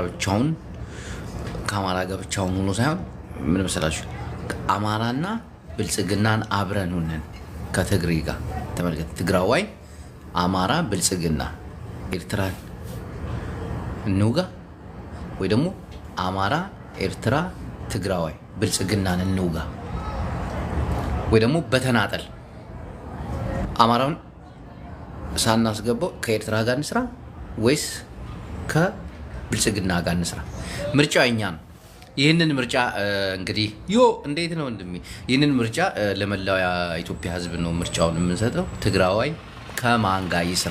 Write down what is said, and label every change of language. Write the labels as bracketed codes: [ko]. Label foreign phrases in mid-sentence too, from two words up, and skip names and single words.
[am] ብቻውን ከአማራ ጋር ብቻውን ሆኖ ሳይሆን ምን መሰላችሁ፣ አማራና ብልጽግናን አብረን ሆነን ከትግሬ ጋር ተመልከት። ትግራዋይ አማራ ብልጽግና ኤርትራን እንውጋ፣ ወይ ደግሞ አማራ ኤርትራ ትግራዋይ ብልጽግናን እንውጋ፣ ወይ ደግሞ በተናጠል አማራውን ሳናስገባው ከኤርትራ ጋር እንስራ ወይስ ከብልጽግና ጋር እንስራ? ምርጫው የኛ ነው። ይህንን ምርጫ እንግዲህ እንዴት ነው እንደሚ ይህንን ምርጫ ለመላው የኢትዮጵያ ሕዝብ ነው ምርጫውን የምንሰጠው። ትግራዋይ ከማን ጋር ይስራ?